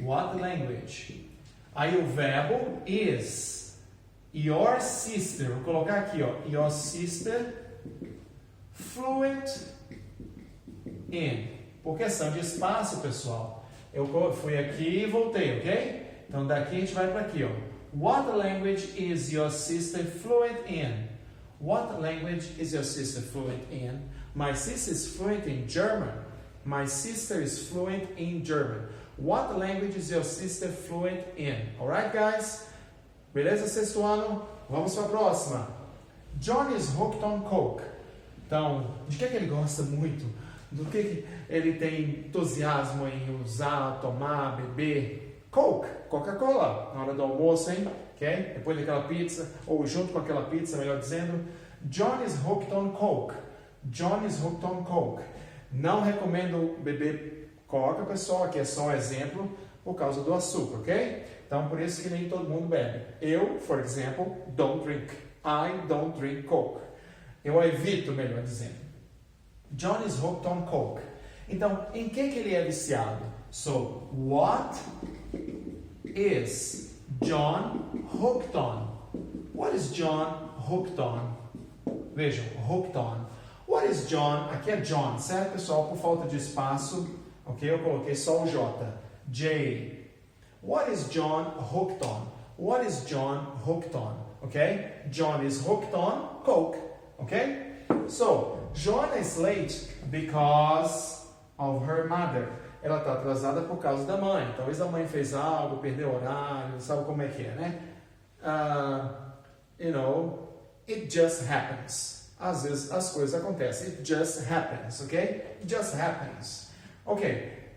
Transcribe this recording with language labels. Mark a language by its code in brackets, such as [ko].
[en] What language? [pt] Aí o verbo [en] is. Your sister, [pt] vou colocar aqui, ó. [en] Your sister fluent in. [pt] Por questão de espaço, pessoal, eu fui aqui e voltei, ok? Então, daqui a gente vai para aqui, ó. [en] What language is your sister fluent in? What language is your sister fluent in? My sister is fluent in German. My sister is fluent in German. What language is your sister fluent in? Alright, guys? [pt] Beleza, sexto ano? Vamos para a próxima. [en] John is hooked on Coke. [pt] Então, de que ele gosta muito? Do que ele tem entusiasmo em usar, tomar, beber? Coke, Coca-Cola, na hora do almoço, hein? Okay? Depois daquela pizza, ou junto com aquela pizza, melhor dizendo. [en] John is hooked on Coke. John is hooked on Coke. [pt] Não recomendo beber Coca, pessoal, aqui é só um exemplo, por causa do açúcar, ok? Então, por isso que nem todo mundo bebe. [en] Eu, for example, don't drink. I don't drink Coke. [pt] Eu evito, melhor dizendo. [en] John is hooked on Coke. [pt] Então, em que ele é viciado? [en] So, what is John hooked on? What is John hooked on? Vejam, hooked on. What is John? [pt] Aqui é John, certo, pessoal? Por falta de espaço, ok? Eu coloquei só o J. J. [en] What is John hooked on? What is John hooked on? Okay? John is hooked on Coke. Okay? So, John is late because of her mother. [pt] Ela está atrasada por causa da mãe. Talvez a mãe fez algo, perdeu horário, sabe como é que é, né? [en] It just happens. [pt] Às vezes as coisas acontecem. [en] It just happens, ok? It just happens. Ok.